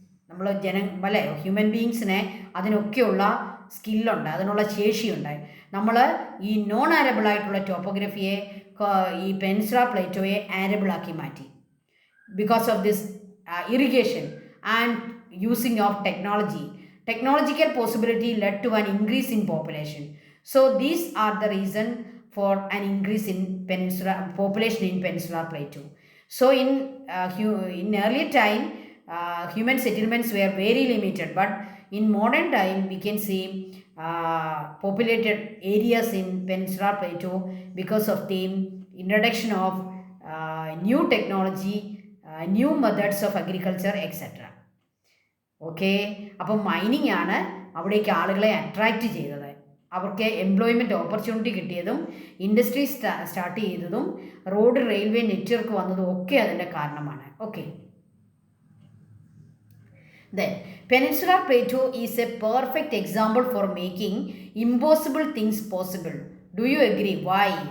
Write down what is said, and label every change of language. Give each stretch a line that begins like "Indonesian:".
Malayalam: നമ്മൾ അല്ലേ, ഹ്യൂമൻ ബീയിങ്സിനെ അതിനൊക്കെയുള്ള സ്കില്ലുണ്ട്, അതിനുള്ള ശേഷിയുണ്ട്. നമ്മൾ ഈ നോൺ ആരബിൾ ആയിട്ടുള്ള ടോപ്പോഗ്രഫിയെ, ഈ പെനിൻസുലാർ പ്ലേറ്റോയെ ആരബിളാക്കി മാറ്റി.
English: Because of this irrigation and using of technology. Technological possibility led to an increase in population. So these are the reason for an increase in population in Peninsular Plateau. So in earlier time, human settlements were very limited, but in modern time we can see populated areas in Peninsular Plateau because of the introduction of new technology, new methods of agriculture, etc. Okay.
Malayalam: അപ്പം mining ആണ് അവിടേക്ക് ആളുകളെ attract ചെയ്തത്. അവർക്ക് employment opportunity കിട്ടിയതും industry start ചെയ്തതും road, railway network വന്നതും ഒക്കെ അതിൻ്റെ കാരണമാണ്. Okay.
English: Then peninsular plateau is a perfect example for making impossible things possible. Do you agree? Why?